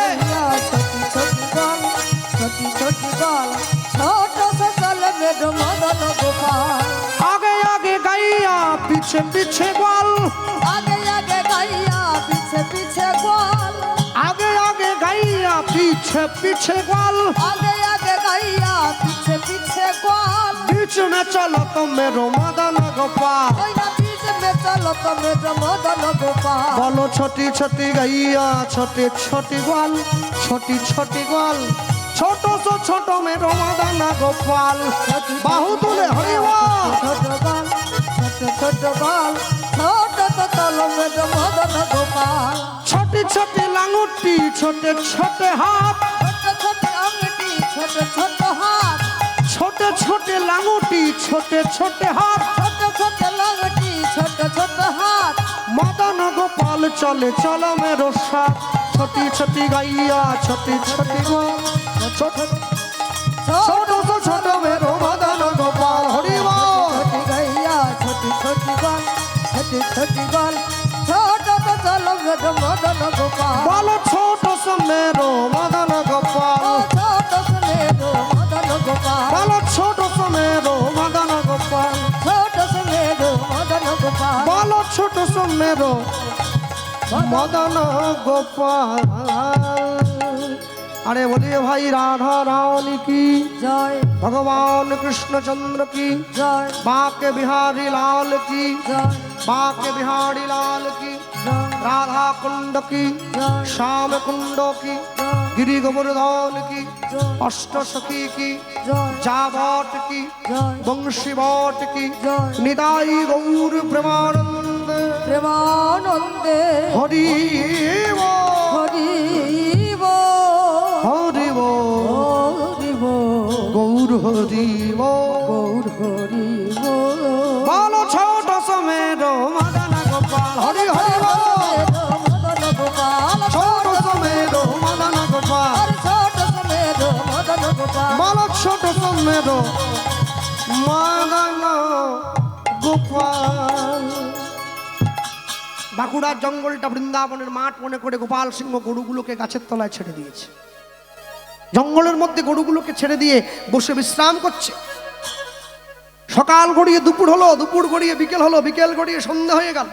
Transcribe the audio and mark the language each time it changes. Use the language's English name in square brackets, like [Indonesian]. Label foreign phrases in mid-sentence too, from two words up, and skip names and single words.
[Hindi] छोटी छोटी ग्वाल, छोटी छोटी ग्वाल, छोटो से चल মেরো মদন গোপাল। आगे आगे गैया, पीछे पीछे ग्वाल, आगे आगे गैया, पीछे पीछे ग्वाल, आगे आगे गैया, पीछे पीछे ग्वाल, आगे आगे गैया, पीछे पीछे ग्वाल। बीच में चलो तो मेरो मदन गोपाल। ওই না बीच में चलो तो मेरो मदन गोपाल। बोलो छोटी छोटी गैया, छोटी छोटी ग्वाल, छोटी छोटी ग्वाल, छोटो सो छोटो मेरो मदन गोपाल। [Bangla] বাহু তুলে হরি বল। [Hindi] छोटो गोपाल, छोटो छोटो गोपाल, छोटो तो चलो मेरो मदन गोपाल। छोटी छोटी लांगुटी, छोटे छोटे हाथ, [Bangla] ছোট ছোট আংটি, ছোট ছোট হাত, [Hindi] छोटे छोटे लांगुटी, छोटे छोटे हाथ, [Bangla] ছোট ছোট লাংটি, ছোট ছোট হাত। [Hindi] मदन गोपाल चले चलो मेरो साथ। छोटी छोटी गैया, छोटी छोटी ग्वाल, छोटो सो छोटो मेरो मदन गोपाल। हरि बोल। छोटी गैया, छोटी छोटी गोल, छोटी छोटी गोल, छोटो तो चलो मेरो मदन गोपाल। बोलो छोटो सो मेरो मदन ও गोपाल। छोटो से मेरो मदन गोपाल। बोलो छोटो सो मेरो मदन गोपाल। छोटो से मेरो मदन गोपाल। बोलो छोटो सो मेरो मदन गोपाल। अरे बोलिए भाई राधा रानी की, জয় भगवान कृष्णचंद्र की, জয় बाके बिहारी लाल की, জয় बाके बिहारी लाल की, জয় राधा कुंड की, জয় श्याम कुंड की, জয় गिरि गोवर्धन की, জয় अष्ट सखी की, জয় जावट की, জয় वंशी बट की, জয় निदाई गौर प्रेमानंद প্রেমানন্দে हरि बोल। [Bangla] হরি বল। [Hindi] हरि बोल। [Bangla] হরি বল। [Hindi] गौर हरि बोल। [Bangla] গৌর হরি বল। [Hindi] बोलो छोटो सो मेरो मदन गोपाल। हरि हरि बोल। মদন গোপাল। छोटो सो मेरो मदन गोपाल। और छोटो से मेरो मदन गोपाल। बोलो छोटो सो मेरो মদন গোপাল। [Bangla] বাঁকুড়ার জঙ্গলটা বৃন্দাবনের মাঠ মনে করে গোপাল সিংহ গরুগুলোকে গাছের তলায় ছেড়ে দিয়েছে। জঙ্গলের মধ্যে গরুগুলোকে ছেড়ে দিয়ে বসে বিশ্রাম করছে। সকাল গড়িয়ে দুপুর হলো, দুপুর গড়িয়ে বিকেল হলো, বিকেল গড়িয়ে সন্ধ্যা হয়ে গেল।